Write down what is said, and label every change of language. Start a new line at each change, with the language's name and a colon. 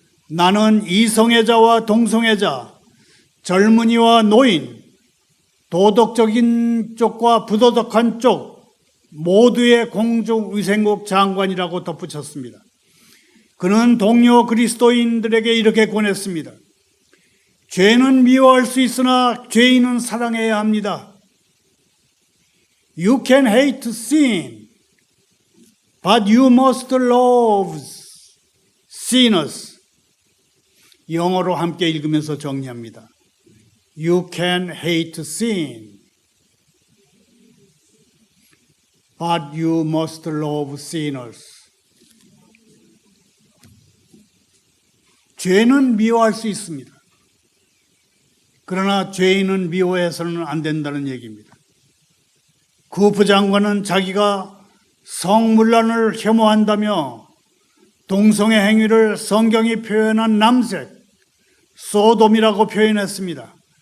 Korean: 나는 이성애자와 동성애자, 젊은이와 노인, 도덕적인 쪽과 부도덕한 쪽 모두의 공중위생국 장관이라고 덧붙였습니다. 그는 동료 그리스도인들에게 이렇게 권했습니다. 죄는 미워할 수 있으나 죄인은 사랑해야 합니다.
English: You can hate sin, but you must love sinners.
Korean: 영어로 함께 읽으면서 정리합니다.
English: You can hate sin, but you must love sinners.
Korean: 죄는 미워할 수 있습니다. 그러나 죄인은 미워해서는 안 된다는 얘기입니다. 그 부장관은 자기가 성문란을 혐오한다며 동성애 행위를 성경이 표현한 남색, 소돔이라고 표현했습니다.